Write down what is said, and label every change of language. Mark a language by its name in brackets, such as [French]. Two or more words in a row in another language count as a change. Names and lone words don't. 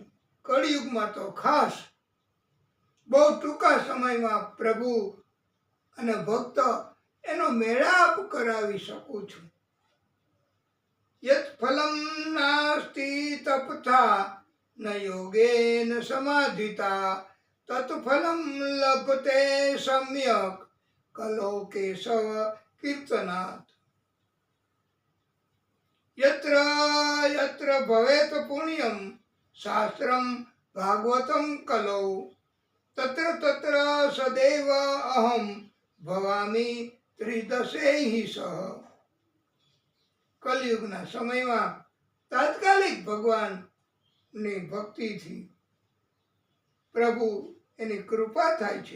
[Gujarati] કળિયુગમાં તો ખાસ બહુ ટૂંકા સમયમાં પ્રભુ અને ભક્ત એનો મેળાપ કરાવી શકું છું। [Sanskrit] यत् फलं नास्ति तपसा न योगेन समाधिना तत् फलं लभते सम्यक् कलौ केशव कीर्तनात्. यत्र यत्र भवेत् पुण्यं शास्त्रं भागवतं कलौ तत्र तत्र सदैव अहं भवामि त्रिदशैः सह. [Gujarati] કલયુગના સમયમાં તાત્કાલિક ભગવાનની ભક્તિથી પ્રભુ એની કૃપા થાય છે.